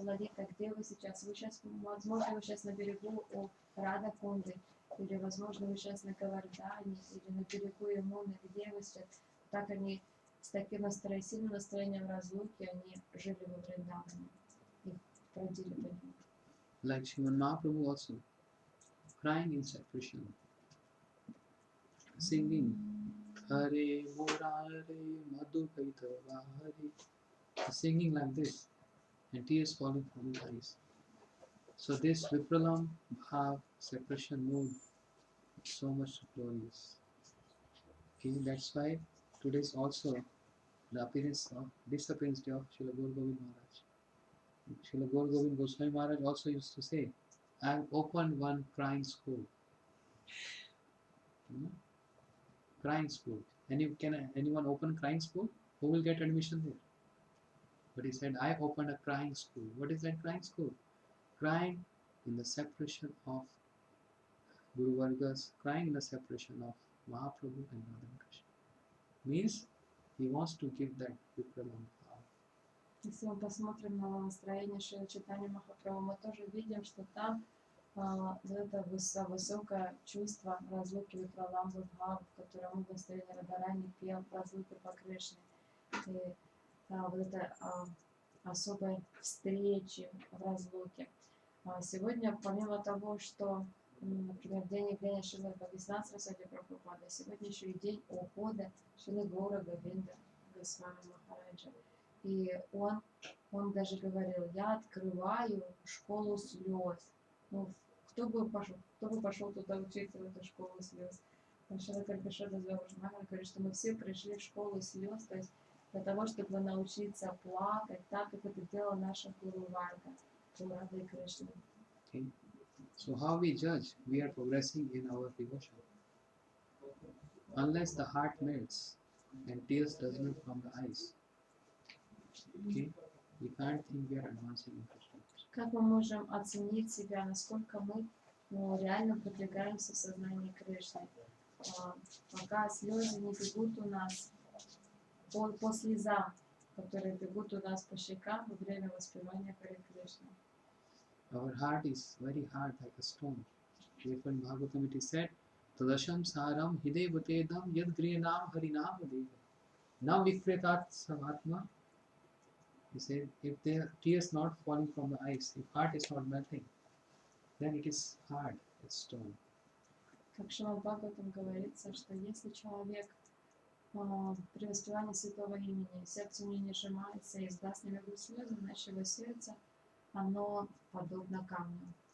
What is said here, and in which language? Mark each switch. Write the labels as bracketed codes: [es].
[ru] О, Лалита, где вы сейчас? Вы сейчас, возможно, вы сейчас на берегу у Рада Кунды, или, возможно, вы сейчас на Гавардане, или на берегу Ямуны, где вы сейчас?» Так они с таким сильным настроением разлуки, они жили во Вриндаване, их бродили по нему. [en] Like Sriman Mahaprabhu also, crying in separation, singing Hare Murare Madhukaitava Hare, singing like this, and tears falling from his eyes. So this Vipralam Bhav separation mode is so much glorious. Okay, that's why today is also the disappearance day of Srila Gaur Govind Maharaj. Srila Gaur Govind Goswami Maharaj also used to say, I have opened one crying school. Crying school. Can anyone open crying school? Who will get admission there? But he said, I opened a crying school. What is that crying school? Crying in the separation of Guru Vargas, crying in the separation of Mahaprabhu and Radha Krishna. Means he wants to give that Vipralam Bhav. [ru] Если мы посмотрим на настроение Шрила Чайтаньи Махапрабху, мы тоже видим, что там это высокое чувство разлуки Випраламбы Бхав, в котором он в настроении Радарани пел разлуки по Кришне. И вот это особой встречи в разлуке. Сегодня, помимо того, что, например, день явления Шрилы Бхактивиданта Сарасвати Прабхупады, сегодня еще и день ухода Шрилы Гаура Говинда Госвами Махараджа. И он даже говорил: я открываю школу слез. Ну, кто бы пошел туда учиться, в эту школу слез? Шрила Кришна говорит, что мы все пришли в школу слез, то есть для того, чтобы научиться плакать, так как это делала наша Гуру Варга, Рада и Кришна. [en] Okay. So how we judge? We are progressing in our devotion. Unless the heart melts and tears does not from the eyes, okay, we can't think we are advancing in Krishna. [ru] Как мы можем оценить себя, насколько мы реально продвигаемся в сознании Кришны? Пока слезы не бегут у нас по слезам, которые бегут у нас по щекам во время воспевания Харе Кришны. [en] Our heart is very hard like a stone. Therefore in Bhagavatam it is said, [sa] Tadasham saram hidevutedam yad griyanam harinam deva. [en] Now [sa] vikretat savatma. [en] He said, if there are tears not falling from the eyes, if heart is not melting, then it is hard, it's stone. [ru] Как Шримад Бхагаватам говорится, что если человек при воспевании святого имени сердце не сжимается и из глаз не бегут слезы, значит его сердце, оно подобно камню.